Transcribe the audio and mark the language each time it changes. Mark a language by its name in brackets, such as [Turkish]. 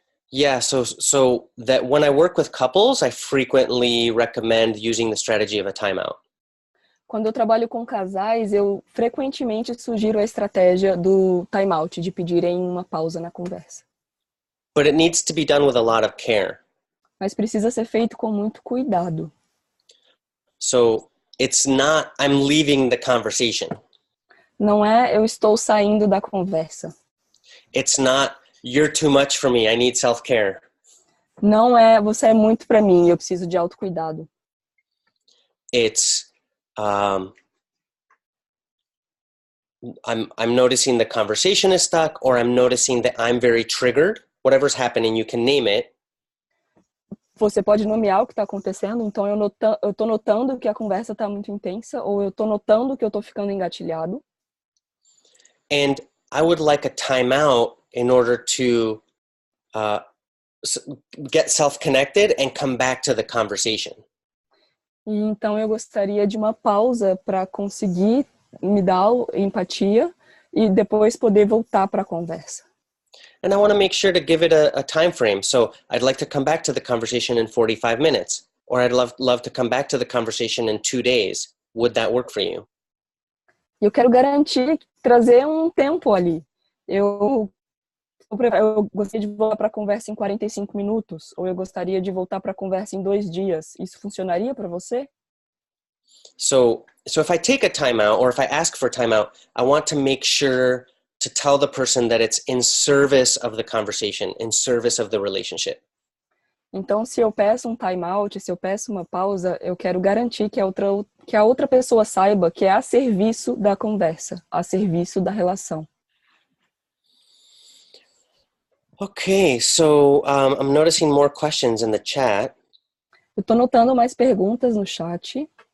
[English] Yeah, so that when I work with couples, I frequently recommend using the strategy of a timeout. [Portuguese] Quando eu trabalho com casais, eu frequentemente sugiro a estratégia do time-out, de pedirem uma pausa na conversa. [English] But it needs to be done with a lot of care. [Portuguese] Mas precisa ser feito com muito cuidado. [English] So it's not, I'm leaving the conversation. [Portuguese] Não é, eu estou saindo da conversa. [English] It's not, you're too much for me, I need self-care. [Portuguese] Não é, você é muito para mim, eu preciso de autocuidado. [English] It's, I'm noticing the conversation is stuck, or I'm noticing that I'm very triggered. Whatever's happening, you can name it. [Portuguese] Você pode nomear o que está acontecendo, então eu estou notando que a conversa está muito intensa, ou eu estou notando que eu estou ficando engatilhado. [English] And I would like a timeout in order to get self-connected and come back to the conversation. [Portuguese] E então eu gostaria de uma pausa para conseguir me dar empatia e depois poder voltar para a conversa. [English] And I want to make sure to give it a time frame. So I'd like to come back to the conversation in 45 minutes, or I'd love to come back to the conversation in 2 days. Would that work for you? [Portuguese] Eu quero garantir, trazer um tempo ali. Eu gostaria de voltar para a conversa em 45 minutos, ou eu gostaria de voltar para a conversa em 2 dias. Isso funcionaria para você? [English] So if I take a timeout, or if I ask for a timeout, I want to make sure to tell the person that it's in service of the conversation, in service of the relationship. [Portuguese] Então, se eu peço um time-out, se eu peço uma pausa, eu quero garantir que a outra pessoa saiba que é a serviço da conversa, a serviço da relação. [English] Okay, so I'm noticing more questions in the chat. [Portuguese] Eu estou notando mais perguntas no chat.